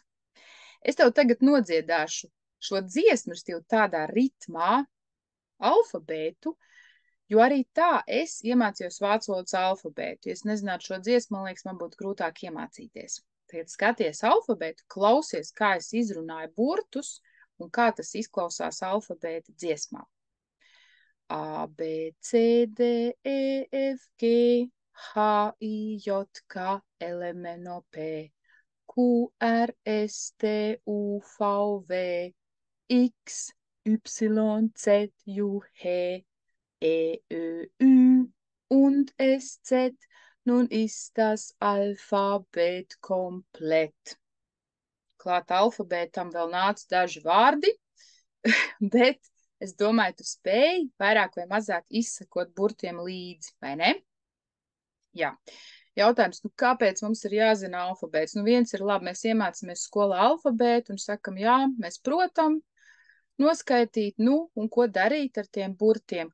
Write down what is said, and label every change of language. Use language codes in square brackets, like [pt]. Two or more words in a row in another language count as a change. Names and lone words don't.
[lv] Es tev tagad nodziedāšu šo dziesmu stīvu tādā ritmā, alfabētu, jo arī tā es iemācījos vācu valodas alfabētu. Ja es nezinātu šo dziesmu, man liekas, man būtu grūtāk iemācīties. Tagad skaties alfabētu, klausies, kā es izrunāju burtus un kā tas izklausās alfabēta dziesmā. [de] A, B, C, D, E, F, G, H, I, J, K, L, M, N, O, P, Q, R, S, T, U, V, W, X, Y, Z, U, H, E, Ö, Ü und S, Z. Nun ist das Alphabet komplett. [lv] Klāt alfabētam vēl nāca daži vārdi, bet es domāju, tu spēji vairāk vai mazāk izsakot burtiem līdzi, vai ne? Jā. Jautājums, kāpēc mums ir jāzina alfabēts? Viens ir labi, mēs iemācāmies skolā alfabētu un sakam, jā, mēs protam noskaitīt, un ko darīt ar tiem burtiem?